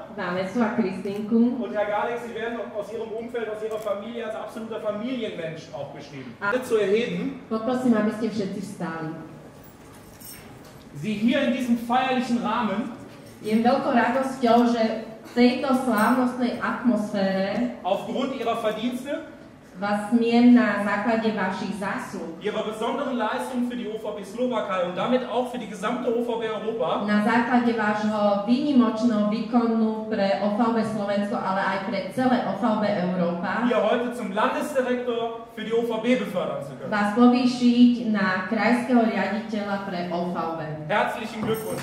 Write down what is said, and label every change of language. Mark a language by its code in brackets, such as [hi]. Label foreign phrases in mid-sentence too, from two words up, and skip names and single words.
[sk] Vanessa a Kristinku. [de] Und Herr Garlik, Sie werden aus Ihrem Umfeld, aus Ihrer Familie als absoluter Familienmensch auch beschrieben. Alle zu erheben. [sk] Poprosím, aby ste všetci vstali. [de] Sie hier in diesem feierlichen Rahmen. [sk] Je veľkou radosťou, že v tejto slávnostnej atmosfére [de] aufgrund Ihrer Verdienste, [sk] vás smiem na základe vašich zásluh, [de] Ihrer besonderen Leistung für die OVB Slowakei und damit auch für die gesamte OVB Europa, [sk] na základe vášho výnimočného výkonu pre OVB Slovensko, ale aj pre celé OVB Európa, [de] hier heute zum Landesdirektor für die OVB befördern zu können. [sk] vás povýšiť na krajského riaditeľa pre OVB. [de] Herzlichen Glückwunsch.